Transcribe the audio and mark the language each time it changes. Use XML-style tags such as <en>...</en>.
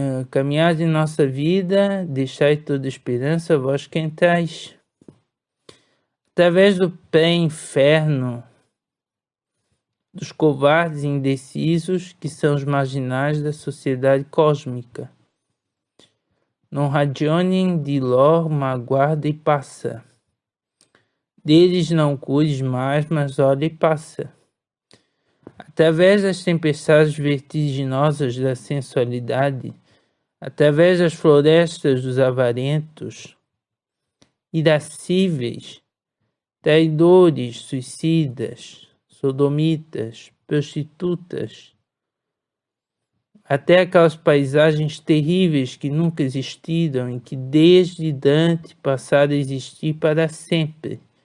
<pt>Caminhar de nossa vida, deixai toda esperança vós que entrais. Através do pré-inferno, dos covardes e indecisos que são os marginais da sociedade cósmica.</pt> <it>Non ragionem di lor, ma guarda e passa.</it> <pt>Deles não cuides mais, mas olha e passa. Através das tempestades vertiginosas da sensualidade, através das florestas dos avarentos, irascíveis, traidores, suicidas, sodomitas, prostitutas, até aquelas paisagens terríveis que nunca existiram e que desde Dante passaram a existir para sempre.</pt>